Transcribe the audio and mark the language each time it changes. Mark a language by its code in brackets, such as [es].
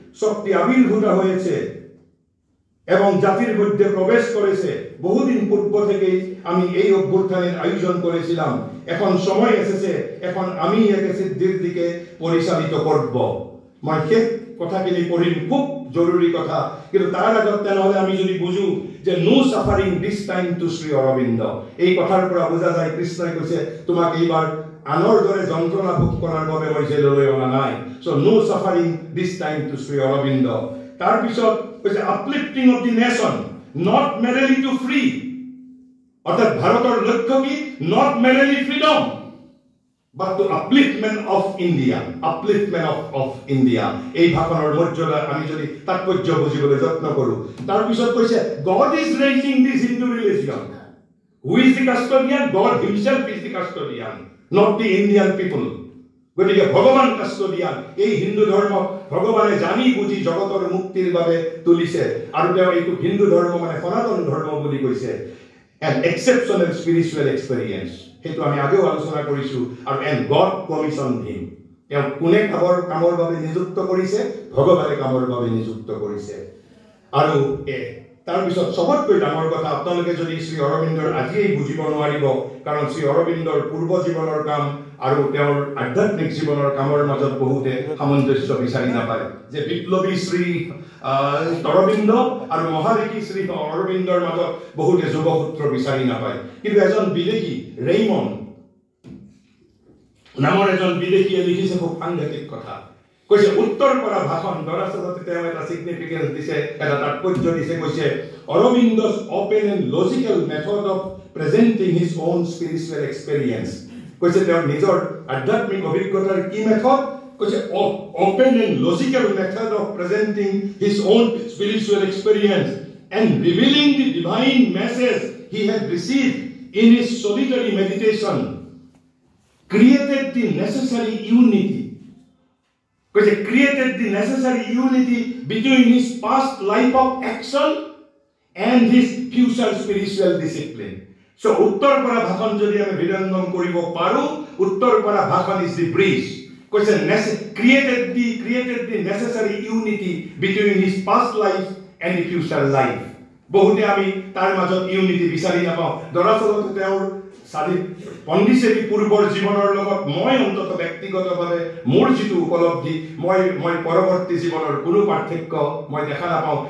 [bn] শক্তি আবির্ভূত হয়েছে এবং জাতির মধ্যে প্রবেশ করেছে। বহুদিন পূর্ব থেকেই আমি এই অভ্যুত্থানের আয়োজন করেছিলাম। এখন সময় এসেছে, এখন আমি একে সিদ্ধির দিকে পরিচালিত করব। [as] মই সেই কথাখিনি পঢ়িম, খুব জরুরি কথা। কিন্তু তার আগত তেনেহলে আমি যদি বুঝো যে [en] no suffering this time to Shri Aurobindo, [as] এই কথাৰ পৰা বোঝা যায় কৃষ্ণই কৈছে তোমাক এইবাৰ আনৰ দৰে যন্ত্ৰণা ভোগ কৰাৰ বাবে মই জেললৈ অনা নাই। [en] So no suffering this time to Shri Aurobindo. [as] তার পিছত কৈছে [en] Uplifting of the nation, not merely to free. [bn] অর্থাৎ ভারতের লক্ষ্য কি? [en] Not merely freedom, but to upliftment of India, upliftment of India. [as] এই ভাষণৰ মৰ্যাদা আমি যদি তাৎপৰ্য বুজিবলৈ যত্ন কৰো। তাৰ পিছত কৈছে [en] God is raising this Hindu religion. Who is the custodian? God himself is the custodian, not the Indian people. [as] গতিকে ভগৱান কাষ্টডিয়ান। এই হিন্দু ধৰ্ম ভগৱানে জানি বুজি জগতৰ মুক্তিৰ বাবে তুলিছে। আৰু তেওঁ এইটো হিন্দু ধৰ্ম মানে সনাতন ধৰ্ম বুলি কৈছে। [en] An exceptional spiritual experience. [as] সেইটো আমি আগেও আলোচনা কৰিছো। আৰু [en] And God commission him. [as] তেওঁ কোনে কামৰ বাবে নিযুক্ত কৰিছে? ভগৱানে কামৰ বাবে নিযুক্ত কৰিছে। আৰু তাৰপিছত সবতকৈ ডাঙৰ কথা, আপোনালোকে যদি শ্ৰী অৰবিন্দৰ আজিয়েই বুজিব নোৱাৰিব, কাৰণ শ্ৰী অৰবিন্দৰ পূৰ্ব জীৱনৰ কাম আৰু তেওঁৰ আধ্যাত্মিক জীৱনৰ কামৰ মাজত বহুতে সামঞ্জস্য বিচাৰি নাপায়। যে বিপ্লৱী শ্ৰী অৰবিন্দ আৰু মহাদেশী শ্ৰী অৰবিন্দৰ মাজত বহুতে যোগসূত্ৰ বিচাৰি নাপায়। কিন্তু এজন বিদেশী ৰেইমন নামৰ এজন বিদেশীয়ে লিখিছে খুব সাংঘাতিক কথা। কৈছে উত্তৰ পৰা ভাষণ দৰাচলতে তেওঁ এটা সিগনিফিকেন্স দিছে, এটা তাৎপৰ্য দিছে। [en] কৈছে Aurobindo's open and logical method of presenting his own spiritual experience। [as] কৈছে তেওঁৰ নিজৰ আধ্যাত্মিক অভিজ্ঞতাৰ কি মেথড? [en] কৈছে open and logical method of presenting his own spiritual experience and revealing the divine message he had received in his solitary meditation created the necessary unity। কৈছে created the necessary unity between his past life of action and his future spiritual discipline। [as] So উত্তৰ পৰা ভাষণ যদি আমি হৃদয়ঙ্গম কৰিব পাৰো, উত্তৰ পৰা ভাষণ [en] is the bridge। কৈছে created the necessary unity between his past life and the future life। [as] বহুতে আমি তাৰ মাজত ইউনিটি বিচাৰি নাপাওঁ। দৰাচলতে তেওঁৰ পণ্ডিচেৰী পূৰ্বৰ জীৱনৰ লগত মই অন্তত ব্যক্তিগতভাৱে মোৰ যিটো উপলব্ধি, মই পৰৱৰ্তী জীৱনৰ কোনো পাৰ্থক্য মই দেখা নাপাওঁ।